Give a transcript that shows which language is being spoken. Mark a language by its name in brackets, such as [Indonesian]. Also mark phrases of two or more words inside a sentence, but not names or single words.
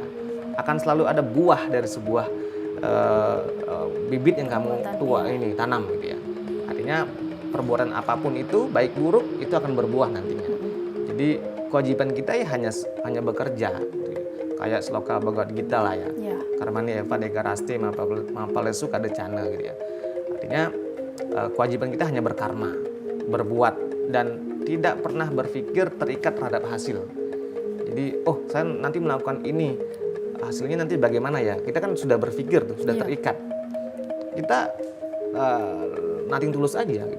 [Indonesian] Akan selalu ada buah dari sebuah bibit yang kamu tanam gitu ya. Artinya perbuatan apapun itu baik buruk itu akan berbuah nantinya. Jadi kewajiban kita ya hanya bekerja gitu ya. Kayak sloka Bhagavad Gita lah ya. [Sanskrit] Karmani eva dekarasti mapalesu kadecana [Indonesian] gitu ya. Artinya kewajiban kita hanya berkarma, berbuat, dan tidak pernah berpikir terikat terhadap hasil. Jadi oh saya nanti melakukan ini, hasilnya nanti bagaimana ya? Kita kan sudah berpikir tuh, sudah terikat. Kita nothing tulus aja gitu.